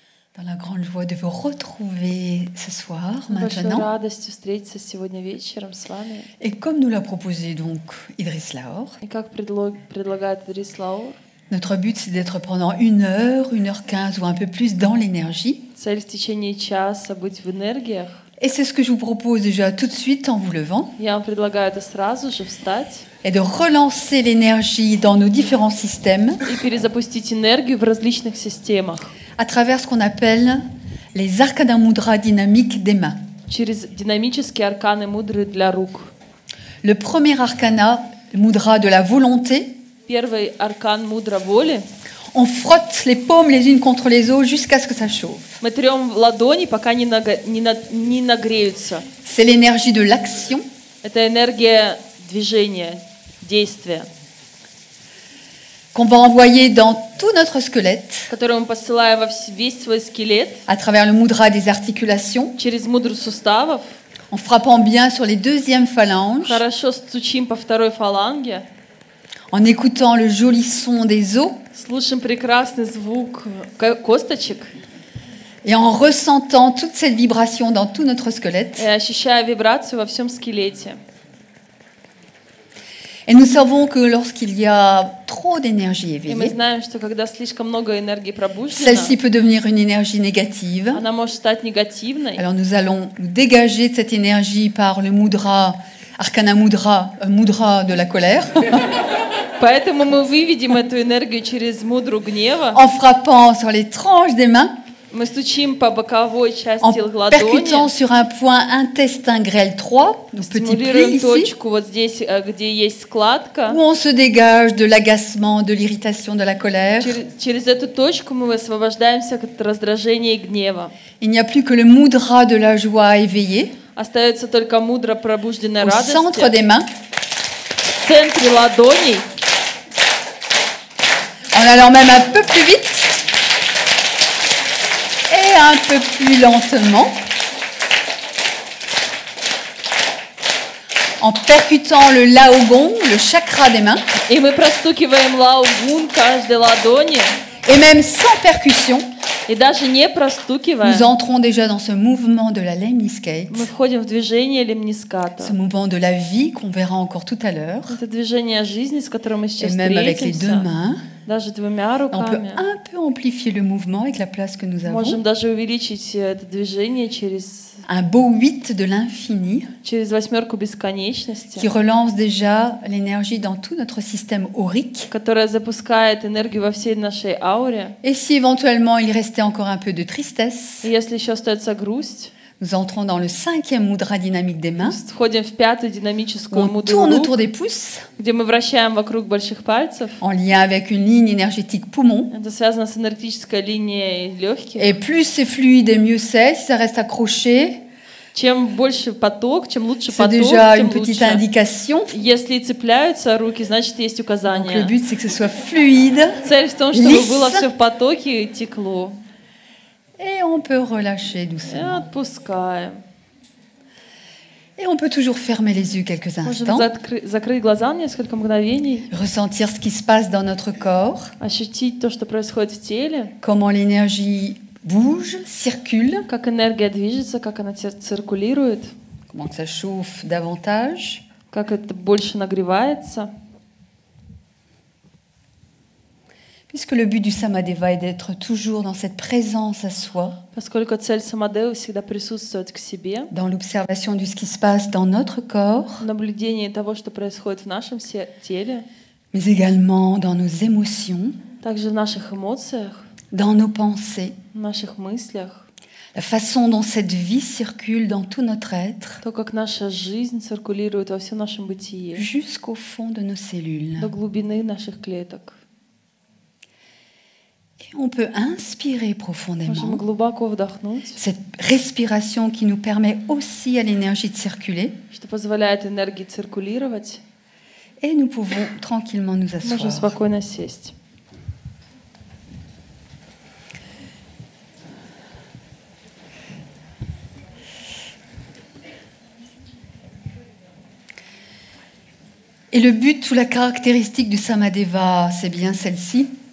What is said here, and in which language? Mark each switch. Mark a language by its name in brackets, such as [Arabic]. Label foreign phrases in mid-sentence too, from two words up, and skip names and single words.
[French] Dans la grande joie de vous retrouver ce soir, [Russian] Большой [French] maintenant. [Russian] радостью встретиться сегодня вечером с вами. [French] Et comme nous l'a proposé donc Idriss Laor, [Russian] И как предлагает Идрис Лаур, [French] notre but c'est d'être pendant 1h15 ou un peu plus dans l'énergie. [Russian] цель в течение часа быть в энергиях. [French] Et c'est ce que je vous propose déjà tout de suite en vous levant. [Russian] Я вам предлагаю это сразу же встать [French] Et de relancer l'énergie dans nos différents systèmes [Russian] и перезапустить энергию в различных системах [French] à travers ce qu'on appelle les arcana mudras dynamiques des mains. [Russian] через динамические арканы мудры для рук. [French] Le premier arcana, le mudra de la volonté, [Russian] Первый аркан мудра воли. [French] on frotte les paumes les unes contre les autres jusqu'à ce que ça chauffe. [Russian] Мы трем ладони, пока не нагреются. [French] C'est l'énergie de l'action. [Russian] Это энергия движения, действия, [French] Qu'on va envoyer dans tout notre squelette [Russian] которую мы посылаем во весь свой скелет [French] à travers le mudra des articulations, [Russian] через мудру суставов. [French] en frappant bien sur les deuxièmes phalanges, [Russian] Хорошо стучим по второй фаланге, [French] en écoutant le joli son des os [Russian] слушаем прекрасный звук косточек [French] et en ressentant toute cette vibration dans tout notre squelette. [Russian] и ощущая вибрацию во всем скелете. [French] Et nous savons que lorsqu'il y a trop d'énergie [Russian] И мы [French] éveillée, [Russian] знаем, что когда слишком много энергии пробуждено, [French] celle-ci peut devenir une énergie négative. [Russian] она может стать негативной. [French] Alors nous allons nous dégager de cette énergie par le mudra, arcana mudra, mudra de la colère, [Russian] Поэтому мы выведем эту энергию через мудру гнева. [French] en frappant sur les tranches des mains, [Russian] Мы стучим по боковой [French] en [Russian] части [French] percutant [Russian] ладони, [French] sur un point intestin grêle 3, nos petits plis [Russian] стимулируем [French] ici, [Russian] точку вот здесь, где есть складка. [French] où on se dégage de l'agacement, de l'irritation, de la colère. [Russian] Через эту точку мы освобождаемся от раздражения и гнева. [French] Il n'y a plus que le mudra de la joie éveillée [Russian] Остается только мудро пробужденной [French] au centre [Russian] радости [French] des mains, [Russian] в центре ладоней, [French] en allant même un peu plus vite et un peu plus lentement, en percutant le laogong, le chakra des mains, [Russian] и мы простукиваем лаугун каждой ладони, [French] et même sans percussion, [Russian] и даже не простукивая, [French] nous entrons déjà dans ce mouvement de la lemniscate, [Russian] мы входим в движение лемниската. [French] ce mouvement de la vie qu'on verra encore tout à l'heure, [Russian] Это движение жизни, с которым мы [French] et [Russian] сейчас [French] même avec les deux [Russian] встретимся, [French] mains. [Russian] даже двумя [French] On peut [Russian] руками. [French] un peu amplifier le mouvement avec la place que nous avons. [Russian] Можем даже увеличить это движение [French] Un beau 8 de l'infini [Russian] через восьмерку бесконечности, [French] qui relance déjà l'énergie dans tout notre système aurique. [Russian] которая запускает энергию во всей нашей ауре. [French] Et si éventuellement il restait encore un peu de tristesse, [Russian] И если еще остается грусть, [French] nous entrons dans le 5e mudra dynamique des mains, [Russian] входим в пятую [French] où [Russian] динамическую [French] on [Russian] мудру [French] tourne [Russian] рук, [French] autour des pouces, [Russian] где мы вращаем вокруг больших пальцев. [French] en lien avec une ligne énergétique poumon. [Russian] Это связано с энергетической линией легких. [French] Et plus c'est fluide et mieux c'est. Si ça reste accroché, [Russian] Чем больше поток, чем лучше [French] c'est [Russian] поток, [French] déjà [Russian] тем [French] une petite [Russian] лучше. [French] indication. [Russian] Если цепляются руки, значит есть [French] Donc le [Russian] указания. [French] but c'est que ce soit fluide. [Russian] Цель в том, чтобы Лис. было все в потоке и текло. [French] Et on peut relâcher [Russian] И [French] doucement. [Russian] отпускаем. [French] Et on peut toujours fermer les yeux quelques [Russian] Можем [French] instants, [Russian] закрыть глаза на несколько мгновений, [French] ressentir ce qui se passe dans notre corps, [Russian] ощутить то, что происходит в теле, [French] comment l'énergie bouge, circule, [Russian] как энергия движется, как она циркулирует, [French] comment que ça chauffe davantage. [Russian] как это больше нагревается. [French] Puisque le but du Samadeva est d'être toujours dans cette présence à soi, [Russian] Поскольку цель самадевы всегда присутствовать к себе, [French] dans l'observation de ce qui se passe dans notre corps, [Russian] в наблюдении того, что происходит в нашем теле, [French] mais également dans nos émotions, [Russian] также в наших эмоциях, [French] dans nos pensées, [Russian] в наших мыслях, [French] la façon dont cette vie circule dans tout notre être, [Russian] то, как наша жизнь циркулирует во всем нашем бытии, [French] jusqu'au fond de nos cellules. [Russian] до глубины наших клеток. [French] Et on peut inspirer [Russian] Можем [French] profondément, [Russian] глубоко вдохнуть, [French] cette respiration qui nous permet aussi à l'énergie de circuler, [Russian] что позволяет энергии циркулировать. [French] et nous pouvons tranquillement nous [Russian] Можем [French] asseoir. [Russian] спокойно сесть. [French] Et le but ou la caractéristique du Samadeva, c'est bien celle-ci,